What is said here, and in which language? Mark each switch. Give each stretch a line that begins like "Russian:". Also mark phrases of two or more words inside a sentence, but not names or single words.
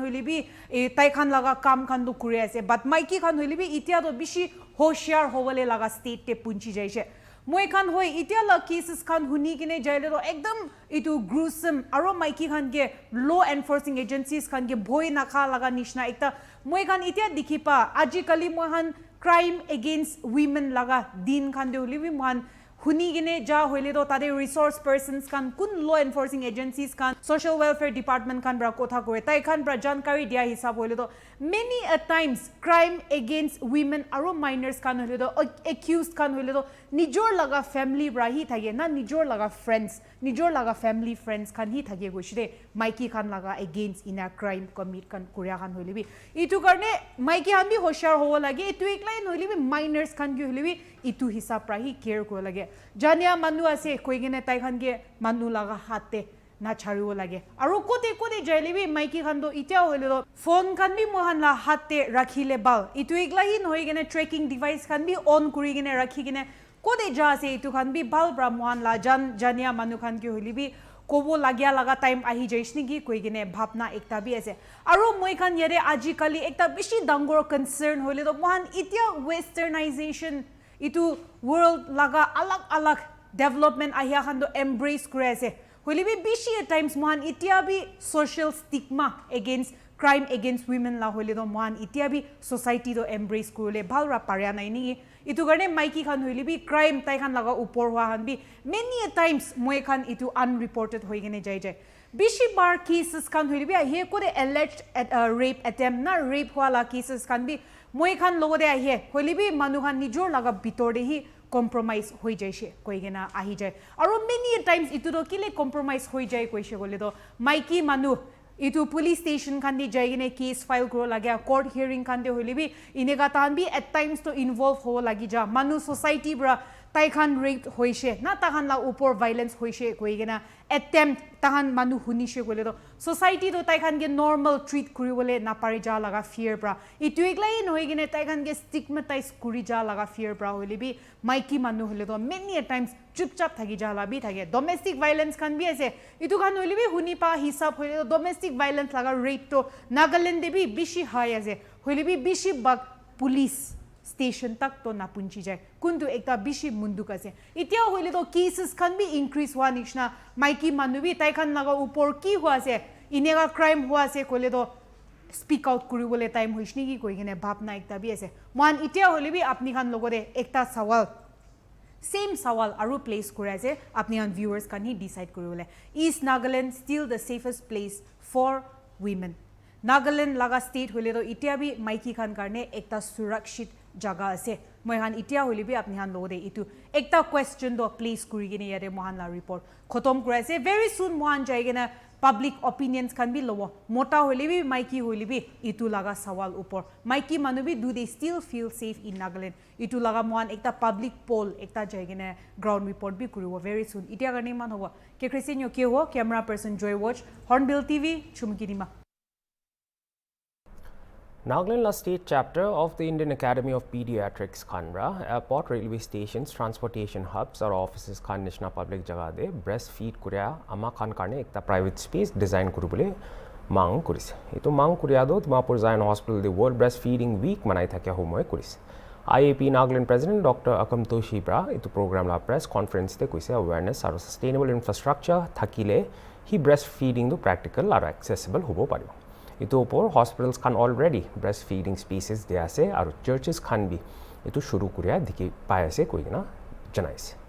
Naga Pidgin: hoilibi tai khan laga kam khan do kure ase but maiki khan hoilibi itia do bishi hoshiar howale laga state te punchi jaise moi khan hoi itia la cases khan huni kine jaile do ekdam itu gruesome aro maiki khan ge
English: law enforcing agencies
Naga Pidgin: khan ge bhoi nakha laga nishna ekta moi khan itia dikhipa ajikali mohan
English: crime against women
Naga Pidgin: laga din khan de libi mohan huni gine ja hoile do tade
English: resource persons
Naga Pidgin: kan kun
English: law enforcing agencies
Naga Pidgin: kan social
English: welfare department
Naga Pidgin: kan bra kotha kore tai khan bra jankari dia hisab hoile do
English: many a times crime against women
Naga Pidgin: aro minors kan hoile do accused kan hoile do nijor laga family bra hi thage na nijor laga friends nijor laga family friends kan hi thage goshire maiki khan laga against ina crime commit kan kuria khan hoile bi itu karne maiki han bi hoshar ho lage itu ekline hoile bi minors kan gi hoile bi itu hisab pra hi care ko lage jania manu ase koigene tai khan ge manu laga hatte na chariwo lage aro kote jaile bi maiki khan do itia hoile do phone khan bi mohan la hatte rakhile bal itu ekla hi hoigene
English: tracking device
Naga Pidgin: khan bi on kuri gene rakhi gene kode ja ase itu khan bi bal bra mohan la jania manu khan ki hoili bi kobo lagya laga time ahi jaisni gi koigene bhapna ekta bi ase aro moi khan yare ajikali ekta bishi dangor concern hoile do mohan itia westernization itu world laga alag development ahia khan do embrace kure ase hoile bi bishi
English: at times
Naga Pidgin: mohan itia bi
English: social stigma against crime against women
Naga Pidgin: la hoile do mohan itia bi society do embrace kurule bhalra parya nai ni itu garne maiki khan hoile bi crime tai khan laga upor hwa han bi
English: many a times
Naga Pidgin: moi khan itu unreported hoigene jai bishi bar cases khan hoile bi he kore
English: alleged rape attempt
Naga Pidgin: na rape wala cases khan bi moi khan logode ahe hoile bi manu khan nijor laga bitor de hi compromise hoi jaise koigena ahi jai aro
English: many times
Naga Pidgin: itu do kile compromise hoi jai koise gole do maiki manu itu
English: police station
Naga Pidgin: khan di jaigene case file kro lagya
English: court hearing
Naga Pidgin: khan de hoile bi inega tan bi
English: at times to involve
Naga Pidgin: ho lagi ja manu society bra tai khan raped hoise na ta khan la upor violence hoise koigena attempt ta khan manu hunishe gole do society do tai khan ge
English: normal treat
Naga Pidgin: kuri bole na pari ja laga fear bra itu eglai noigene tai khan ge stigmatize kuri ja laga fear bra hoile bi maiki manu hole do
English: many a times
Naga Pidgin: chupchap thagi ja la bi thage
English: domestic violence
Naga Pidgin: khan bi ase itu khan hoile bi huni pa hisab hoile do
English: domestic violence
Naga Pidgin: laga rate to Nagaland de bi bishi high ase hoile bi bishi bag
English: police station
Naga Pidgin: tak to na punchi jai kuntu ekta bishi munduk ase itia hoile to cases khan bi increase wa nishna maiki manu bi tai khan laga upor ki hua ase inega crime hua ase kole do
English: speak out
Naga Pidgin: kuri bole time hoishni ki koigene bhapna ekta bi ase man itia hoile bi apni khan logore ekta sawal same sawal aru place kore ase apni khan viewers kan hi decide kuri bole
English: is Nagaland still the safest place for women
Naga Pidgin: Nagaland laga state hoile do itia bi maiki khan karne ekta surakshit jaga ase moi han itia hoile bi apni han lode itu ekta question do place kuri gine yare mohan la report khotom kura ase very soon mohan jaigena
English: public opinions
Naga Pidgin: kan bi lobo mota hoile bi maiki hoile bi itu laga sawal upor maiki manu bi
English: do they still feel safe in Nagaland
Naga Pidgin: itu laga mohan ekta
English: public poll
Naga Pidgin: ekta jaigena
English: ground report
Naga Pidgin: bi kuribo
English: very soon
Naga Pidgin: itia garne man hobo ke Christian ke ho
English: camera person
Naga Pidgin: Joy Watch Hornbill TV chumkinima Nagaland la
English: state chapter of the
Naga Pidgin: Indian Academy of Pediatrics Khanra
English: airport railway stations transportation hubs or offices
Naga Pidgin: khan nishna public jaga de breastfeed kuria ama khan karne ekta
English: private space design
Naga Pidgin: kuribole mang kurise etu mang kuria do Dimapur Zion Hospital the World Breastfeeding Week manai thakya homoy kurise IAP Nagaland President Dr. Akam Toshi bra etu program la
English: press conference
Naga Pidgin: te koise awareness aru
English: sustainable infrastructure
Naga Pidgin: thakile hi breastfeeding do practical aru accessible hobo paribo itu opor hospitals khan
English: already breastfeeding spaces
Naga Pidgin: de ase aru churches khan bi itu shuru kuria dikhi pai ase koigena janaise